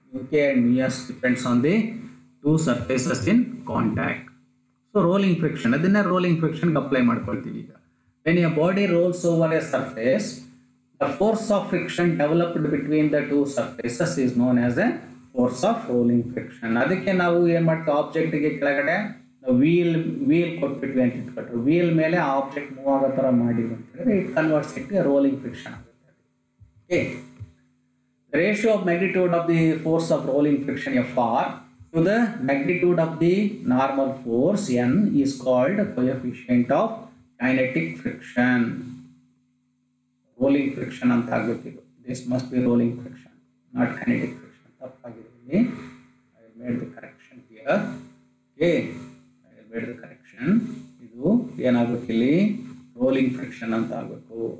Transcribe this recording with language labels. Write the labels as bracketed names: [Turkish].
[English] Mu k and mu S depends on the two surfaces in contact. So rolling friction, ಅದನ್ನ rolling friction apply [Kannada] ಮಾಡ್ಕೊಳ್ತೀವಿ ಈಗ. [English] When a body rolls over a surface, the force of friction developed between the two surfaces is known as a force of rolling friction. [Kannada] ಅದಕ್ಕೆ ನಾವು ಏನು ಮಾಡ್ತೀವಿ, ಆಬ್ಜೆಕ್ಟ್ಗೆ ಕೆಳಗಡೆ wheel ಕೊಟ್ಬಿಟ್ವಿ ಅಂತ ಇಟ್ಕೊಟ್ರು, wheel ಮೇಲೆ ಆಬ್ಜೆಕ್ಟ್ ಮೂವ್ ಆಗೋ ಥರ ಮಾಡಿದ್ವಿ ಅಂತ ಹೇಳಿದ್ರೆ [English] it converts it to rolling friction [Kannada] ಆಗುತ್ತೆ. [English] Okay, ratio of magnitude of the force of rolling friction Fr to the magnitude of the normal force N is called coefficient of kinetic friction. [Kannada] Rolling friction ಅಂತ ಆಗಬೇಕಿದು. [English] This must be rolling friction, not kinetic friction. [Kannada] ತಪ್ಪಾಗಿದೆ. [English] I made the correction here. Okay, I made the correction. [Kannada] ಇದು ಏನಾಗಬೇಕು, ಇಲ್ಲಿ rolling friction ಅಂತ ಆಗಬೇಕು.